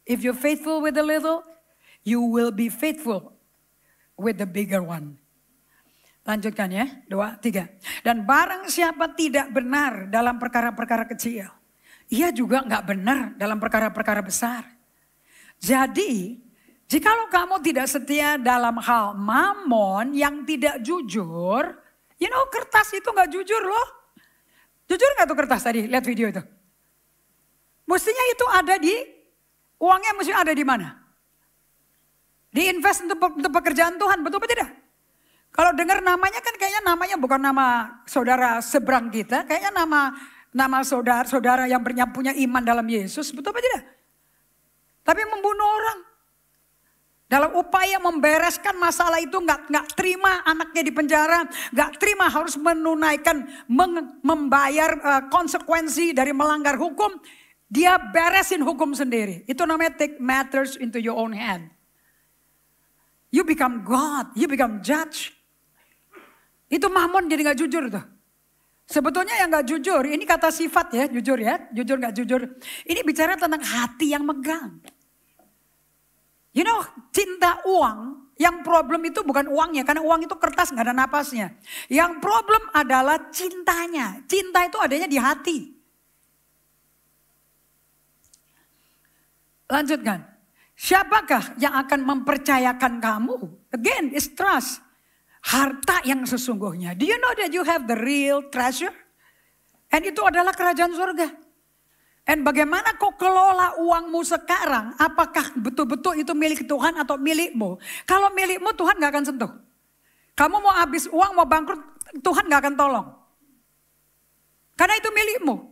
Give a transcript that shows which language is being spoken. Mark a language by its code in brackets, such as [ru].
[en] If you're faithful with the little, you will be faithful with the bigger one. [id] Lanjutkan ya, 2, 3. Dan barang siapa tidak benar dalam perkara-perkara kecil, ia juga gak benar dalam perkara-perkara besar. Jadi, jikalau kamu tidak setia dalam hal mamon yang tidak jujur, kertas itu gak jujur loh. Jujur gak tuh kertas tadi, lihat video itu. Mestinya itu ada uangnya mesti ada di mana? Diinvest untuk pekerjaan Tuhan, betul apa tidak? Kalau dengar namanya kan kayaknya namanya bukan nama saudara seberang kita, kayaknya nama saudara-saudara yang punya iman dalam Yesus, betul apa tidak? Tapi membunuh orang. Dalam upaya membereskan masalah itu nggak terima anaknya di penjara, nggak terima harus menunaikan, membayar konsekuensi dari melanggar hukum. Dia beresin hukum sendiri. Itu namanya [en] take matters into your own hand. You become God, you become judge. [id] Itu Mamon jadi gak jujur tuh. Sebetulnya yang gak jujur, ini kata sifat ya, jujur gak jujur. Ini bicara tentang hati yang megang. Cinta uang, yang problem itu bukan uangnya, karena uang itu kertas gak ada napasnya. Yang problem adalah cintanya. Cinta itu adanya di hati. Lanjutkan. Siapakah yang akan mempercayakan kamu? [en] Again, it's trust. [id] Harta yang sesungguhnya. [en] Do you know that you have the real treasure? [id] And itu adalah kerajaan surga. And bagaimana kau kelola uangmu sekarang? Apakah betul-betul itu milik Tuhan atau milikmu? Kalau milikmu Tuhan gak akan sentuh. Kamu mau habis uang, mau bangkrut, Tuhan gak akan tolong. Karena itu milikmu.